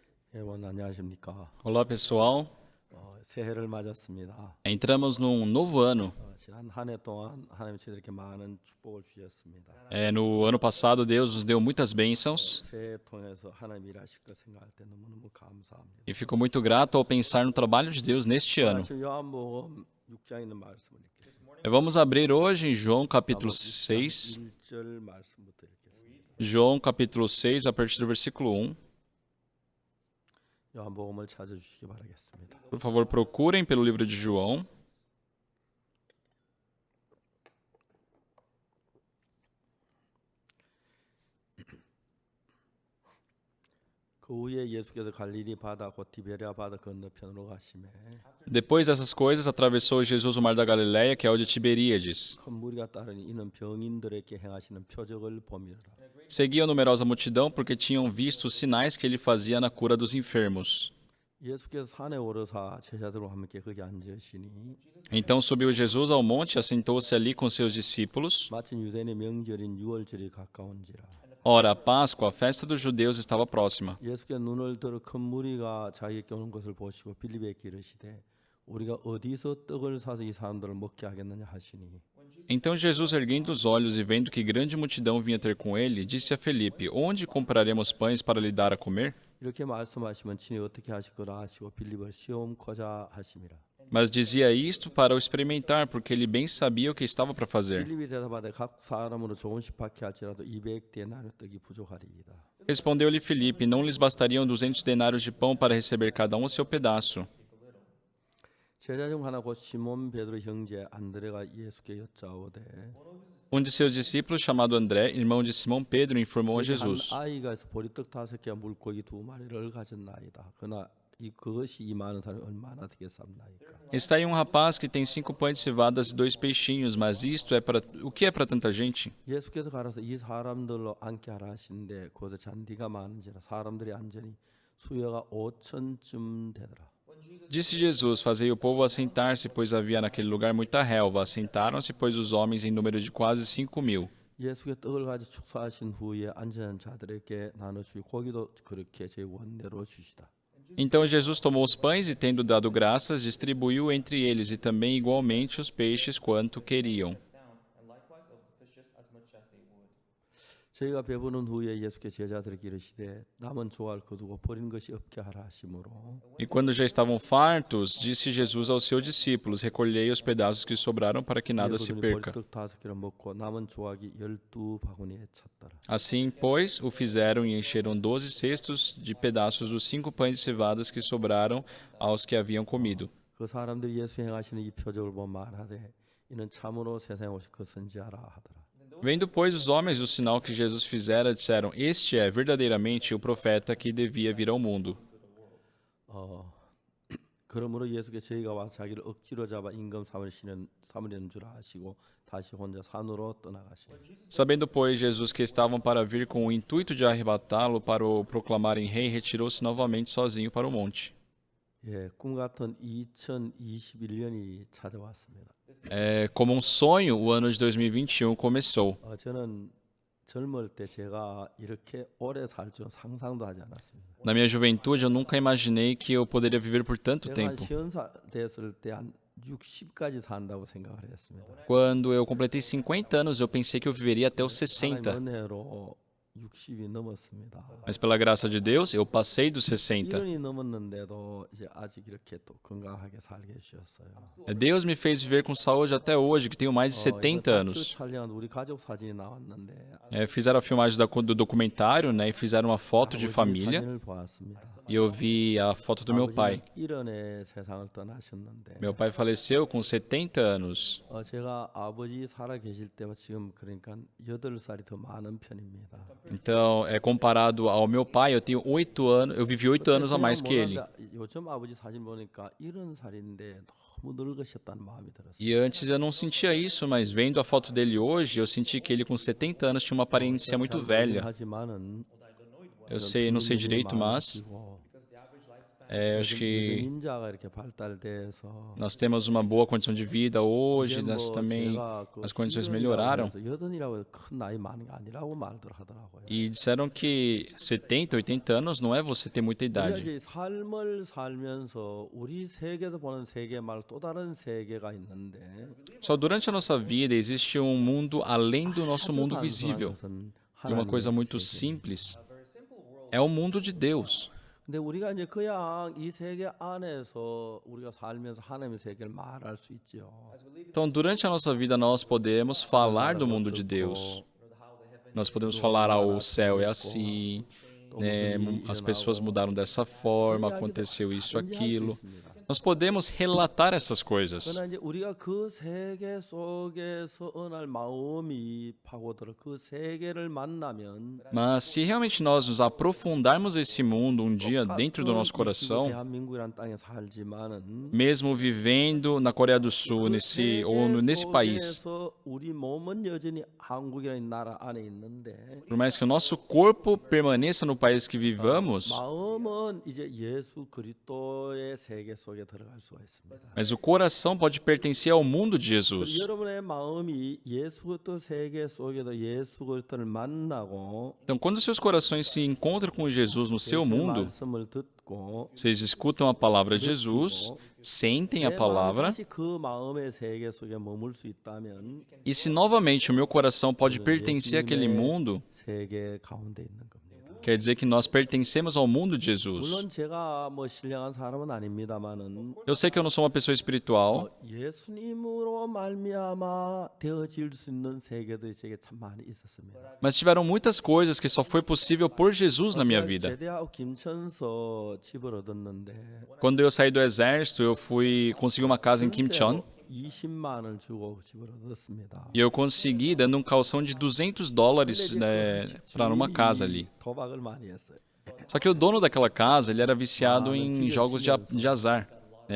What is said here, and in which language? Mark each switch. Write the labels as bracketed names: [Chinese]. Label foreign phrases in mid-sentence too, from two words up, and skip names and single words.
[Korean] 여러분 안녕하십니까? [Portuguese] Olá, pessoal. [Korean] 새해를 맞았습니다. [Portuguese] Entramos num novo ano. [Korean] 지난 한 해 동안 하나님 저희들에게 많은 축복을 주셨습니다. [Portuguese] No ano passado, Deus nos deu muitas bênçãos [Korean] 새해 통해서 하나님 일하실 것 생각할 때 너무너무 감사합니다. [Portuguese] e fico muito grato ao pensar no trabalho de Deus neste ano. [Korean] 지금 요한복음 6장에 있는 말씀을 읽겠습니다. [Portuguese] Vamos abrir hoje em João capítulo 6. [Korean] 1절 말씀부터 읽겠습니다. [Portuguese] João capítulo 6, a partir do versículo 1. [Korean] 요한복음을 찾아주시기 바라겠습니다. [Portuguese] Por favor, procurem pelo livro de João. [Korean] 그 후에 예수께서 갈릴리 바다 곧 디베랴 바다 건너편으로 가시매 [Portuguese] Depois dessas coisas, atravessou Jesus o mar da Galileia, que é o de Tiberíades. [Korean] 큰 무리가 따르니 이는 병인들에게 행하시는 표적을 봄이라. [Portuguese] Seguia a numerosa multidão porque tinham visto os sinais que ele fazia na cura dos enfermos. [Korean] 예수께서 산에 오르사 제자들과 함께 거기 앉으시니 [Portuguese] Então subiu Jesus ao monte e assentou-se ali com seus discípulos. [Korean] 마침 유대인의 명절인 유월절이 가까운지라. [Portuguese] Ora, a Páscoa, a festa dos judeus, estava próxima. [Korean] 예수께서 눈을 들어 큰 무리가 자기에게 오는 것을 보시고 빌립에게 이르시되 우리가 어디서 떡을 사서 이 사람들을 먹게 하겠느냐 하시니 [Portuguese] Então Jesus, erguendo os olhos e vendo que grande multidão vinha ter com ele, disse a Felipe: Onde compraremos pães para lhe dar a comer? [Korean] 이렇게 말씀하시면 친히 어떻게 하실 거라 하시고 빌립을 시험코자 하심이라. [Portuguese] Mas dizia isto para o experimentar, porque ele bem sabia o que estava para fazer. [Korean] 빌립이 대답하되 각 사람으로 조금씩 받게 할지라도 200데나리 떡이 부족하리이다. [Portuguese] Respondeu-lhe Felipe: Não lhes bastariam 200 denários de pão para receber cada um o seu pedaço. [Korean] 제자 중 하나 곧 시몬 베드로 형제 안드레가 예수께 여짜오되 [Portuguese] Um de seus discípulos, chamado André, irmão de Simão Pedro, informou a [Korean] 한 [Portuguese] Jesus: [Korean] 아이가 있어 보리떡 5개 물고기 2마리를 가졌나이다. 그러나 그것이 이 많은 사람이 얼마나 되겠습니까? [Portuguese] Está aí um rapaz que tem 5 pães de cevadas e 2 peixinhos, mas isto é para... O que é para tanta gente? [Korean] 예수께서 가라서 이 사람들로 앉게 하라 하시는데 거기서 잔디가 많은지라 사람들이 앉으니 수여가 5천쯤 되더라. [Portuguese] Disse Jesus: Fazei o povo assentar-se, pois havia naquele lugar muita relva. Assentaram-se, pois, os homens em número de quase 5.000. [Korean] 예수께 떡을 가지고 축사하신 후에 앉은 자들에게 나눠주고 고기도 그렇게 제 원대로 주시다. [Portuguese] Então Jesus tomou os pães e, tendo dado graças, distribuiu entre eles e também igualmente os peixes quanto queriam. [Korean] 저희가 배부른 후에 예수께 제자들에게 이르시되 남은 조각을 거두고 버린 것이 없게 하라 하심으로 [Portuguese] E quando já estavam fartos, disse Jesus aos seus discípulos: Recolhei os pedaços que sobraram para que nada se [Korean] 그들이 [Portuguese] perca. [Korean] 보리떡 5개를 먹고 남은 조각이 12바구니에 찼더라. [Portuguese] Assim, pois, o fizeram e encheram 12 cestos de pedaços dos 5 pães de cevadas que sobraram aos que haviam comido. [Korean] 그 사람들이 예수 행하시는 이 표적을 보고 말하되 이는 참으로 세상에 오실 그 선지자라 하더라. [Portuguese] Vendo, pois, os homens o sinal que Jesus fizera, disseram: Este é verdadeiramente o profeta que devia vir ao mundo. [Korean] 그러므로 예수께 저희가 와서 자기를 억지로 잡아 임금 삼으려는 줄 아시고 다시 혼자 산으로 떠나가시니 [Portuguese] Sabendo, pois, Jesus que estavam para vir com o intuito de arrebatá-lo para o proclamarem rei, retirou-se novamente sozinho para o monte. [Korean] 꿈 같은 2021년이 찾아왔습니다. [Portuguese] Como um sonho, o ano de 2021 começou. [Korean] 저는 젊을 때 제가 이렇게 오래 살 줄은 상상도 하지 않았습니다. [Portuguese] Na minha juventude, eu nunca imaginei que eu poderia viver por tanto [Korean] 제가 한 [Portuguese] tempo. [Korean] 50살 됐을 때 한 60까지 산다고 생각을 했습니다. [Portuguese] Quando eu completei 50 anos, eu pensei que eu viveria até os [Korean] 하나님 [Portuguese] 60. [Korean] 은혜로 60이 넘었습니다. [Portuguese] Mas pela graça de Deus, eu passei dos 60. [Korean] 1년이 넘었는데도 이제 아직 이렇게 또 건강하게 살게 해주셨어요. [Portuguese] Deus me fez viver com saúde até hoje, que tenho mais de 70 anos. [Korean] 촬영한 우리 가족 사진이 나왔는데 [Portuguese] Fizeram a filmagem do documentário, né, e fizeram uma foto de família. [Korean] 사진을 보았습니다. [Portuguese] E eu vi a foto do meu pai. [Korean] 일원의 세상을 떠나셨는데 [Portuguese] Meu pai faleceu com 70 anos. [Korean] 제가 아버지 살아 계실 때와 지금 그러니까 8살이 더 많은 편입니다. [Portuguese] Então, comparado ao meu pai, eu tenho 8 anos, eu vivi 8 anos a mais que ele. [Korean] 요즘 아버지 사진 보니까 70살인데 너무 늙으셨다는 마음이 들었어요. [Portuguese] E antes eu não sentia isso, mas vendo a foto dele hoje, eu senti que ele com 70 anos tinha uma aparência muito velha. [Korean] 하지만은 [Portuguese] Eu sei, não sei direito, mas Eu acho [Korean] 요즘 [Portuguese] que [Korean] 인자가 이렇게 발달돼서 [Portuguese] nós temos uma boa condição de vida hoje, [Korean] 이제 [Portuguese] nós [Korean] 뭐 [Portuguese] também [Korean] 제가 그 [Portuguese] as condições [Korean] 희연이라고 [Portuguese] melhoraram. [Korean] 해서 여든이라고 해서 큰 나이 많은 게 아니라고 말들 하더라고요. [Portuguese] E disseram que 70, 80 anos não é você ter muita [Korean] 우리가 [Portuguese] idade. [Korean] 이제 삶을 살면서 우리 세계에서 보는 세계 말고 또 다른 세계가 있는데 [Portuguese] Só durante a nossa vida existe um mundo além do nosso [Korean] 아주 [Portuguese] mundo [Korean] 단순한 [Portuguese] visível. [Korean] 것은 [Portuguese] E uma coisa [Korean] 하나님의 [Portuguese] muito [Korean] 세계. [Portuguese] simples é o mundo de Deus. [Korean] 근데 우리가 이제 그냥 이 세계 안에서 우리가 살면서 하나님의 세계를 말할 수 있죠. [Portuguese] Então, durante a nossa vida, nós podemos falar do mundo de Deus. Nós podemos falar, o céu é assim, né, as pessoas mudaram dessa forma, aconteceu isso, aquilo. Nós podemos relatar essas coisas. [Korean] 그러나 이제 우리가 그 세계 속에서 어느 날 마음이 파고들어 그 세계를 만나면 [Portuguese] Mas se realmente nós nos aprofundarmos esse mundo um dia dentro do nosso [Korean] 같은 이 지구 [Portuguese] coração, [Korean] 대한민국이라는 땅에 살지만은 [Portuguese] mesmo vivendo na Coreia do Sul, nesse país, [Korean] 속에서 우리 몸은 여전히 한국이라는 나라 안에 있는데 [Portuguese] por mais que o nosso corpo permaneça no país que vivamos, [Korean] 마음은 이제 예수 그리스도의 세계 속에 들어갈 수가 있습니다. [Portuguese] mas o coração pode pertencer ao mundo de [Korean] 그리고 [Portuguese] Jesus. [Korean] 여러분의 마음이 예수 그리스도 세계 속에서 예수 그리스도를 만나고 [Portuguese] Então, quando seus corações se encontram com Jesus no seu [Korean] 예수의 [Portuguese] mundo, [Korean] 말씀을 듣고 [Portuguese] vocês escutam a palavra de Jesus, sentem a [Korean] 내 마음이 [Portuguese] palavra, [Korean] 다시 그 마음의 세계 속에 머물 수 있다면 [Portuguese] e se novamente o meu coração pode pertencer àquele mundo, [Korean] 세계 가운데 있는 겁니다. [Portuguese] quer dizer que nós pertencemos ao mundo de Jesus. [Korean] 물론 제가 뭐 신령한 사람은 아닙니다만은 [Portuguese] Eu sei que eu não sou uma pessoa espiritual, [Korean] 예수님으로 말미암아 되어질 수 있는 세계들이 제게 참 많이 있었습니다. [Portuguese] mas tiveram muitas coisas que só foi possível por Jesus na minha vida. [Korean] 제대하고 김천서 집을 얻었는데 [Portuguese] Quando eu saí do exército, eu consegui uma casa em Kimcheon [Korean] 20만 원을 주고 집을 얻었습니다. [Portuguese] e eu consegui dando um calção de $200, né, para uma casa ali. [Korean] 도박을 많이 했어요. [Portuguese] Só que o dono daquela casa, ele era viciado em jogos de azar, né?